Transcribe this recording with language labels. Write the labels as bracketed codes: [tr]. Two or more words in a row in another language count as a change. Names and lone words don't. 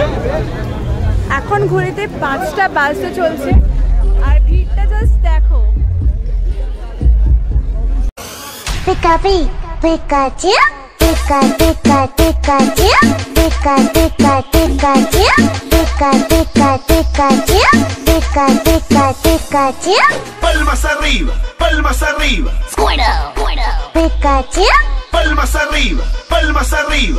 [bn] এখন ঘড়িতে 5টা বাজতে চলছে আর ভিড়টা জাস্ট দেখো। পিকাপি পিকাচু পিকা পিকা পিকাচু পিকা পিকা পিকাচু পিকা পিকা পিকাচু pica, pica, Pikachu. [es] Palmas arriba, palmas arriba. Squirtle, Squirtle. Pikachu. Palmas arriba, palmas arriba.